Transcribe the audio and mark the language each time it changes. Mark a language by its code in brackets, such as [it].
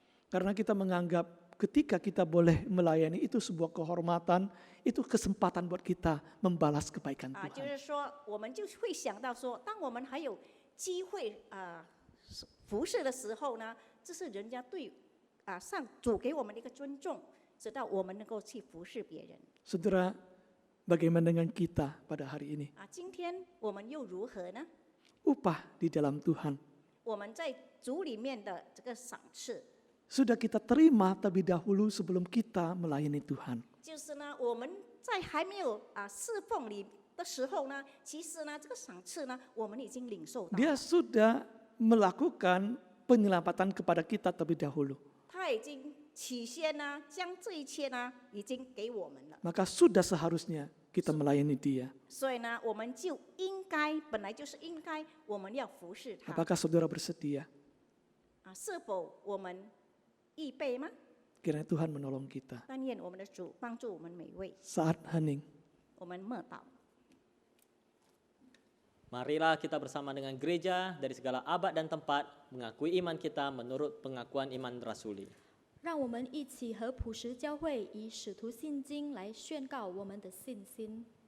[id] Karena kita menganggap ketika kita boleh melayani itu sebuah kehormatan, itu kesempatan buat kita membalas kebaikan [zh] 就 [id] Tuhan. [zh] 是说，我们就会想到说，当我们还有机会服侍的时候呢，这是人家对上主给我们的一个尊重，直到我们能够去服侍别人。 [id] Saudara, bagaimana dengan kita pada hari ini? [zh] 今天我们又如何呢？ [id] Upah di dalam Tuhan [zh] 我们在主里面的这个赏赐， [id] sudah kita terima terlebih dahulu sebelum kita melayani Tuhan. [zh] 就是呢，我们在还没有侍奉里的时候呢，其实呢，这个赏赐呢，我们已经领受到。 [id] Dia sudah melakukan penyelamatan kepada kita terlebih dahulu. [zh] 他已经起先呢，将这一切呢，已经给我们了。 [id] Maka sudah seharusnya kita melayani Dia. [zh] 所以呢，我们就应该，本来就是应该，我们要服侍他。 [id] Apakah saudara bersedia? [zh] 是否我们预备吗？ [id] Kiranya Tuhan menolong kita. [zh] 但愿我们的主帮助我们每位。 [id] Saat hening. [zh] 我们默祷。 [id] Marilah kita bersama dengan gereja dari segala abad dan tempat mengakui iman kita menurut pengakuan iman rasuli. [zh] 让我们一起和普实教会以使徒信经来宣告我们的信心。